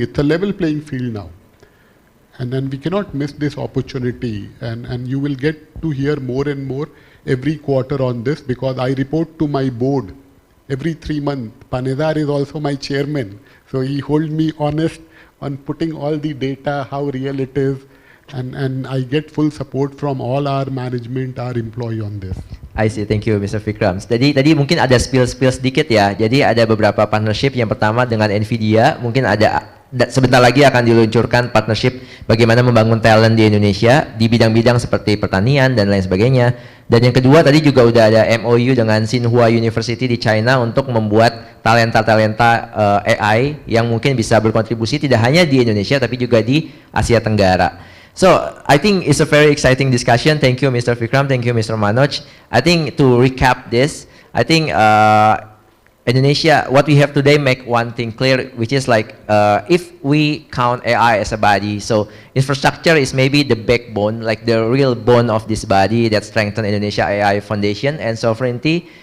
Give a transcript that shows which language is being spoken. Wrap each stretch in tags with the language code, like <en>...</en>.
<en>It's a level playing field now, and then we cannot miss this opportunity, and you will get to hear more and more every quarter on this, because I report to my board every 3 months. Panezar is also my chairman, so he holds me honest on putting all the data, how real it is, and I get full support from all our management, our employee on this. I see, thank you</en> <id>Mr. Vikram. Tadi mungkin ada spill sedikit ya. Jadi ada beberapa partnership. Yang pertama dengan NVIDIA, mungkin ada sebentar lagi akan diluncurkan partnership bagaimana membangun talent di Indonesia di bidang-bidang seperti pertanian dan lain sebagainya. Dan yang kedua tadi juga udah ada MOU dengan Tsinghua University di China untuk membuat talenta-talenta AI yang mungkin bisa berkontribusi tidak hanya di Indonesia tapi juga di Asia Tenggara.</id> <en>So I think it's a very exciting discussion. Thank you Mr. Vikram, thank you Mr. Manoj. I think to recap this, I think Indonesia, what we have today make one thing clear, which is like if we count AI as a body, so infrastructure is maybe the backbone, like the real bone of this body that strengthen Indonesia AI foundation and sovereignty.</en>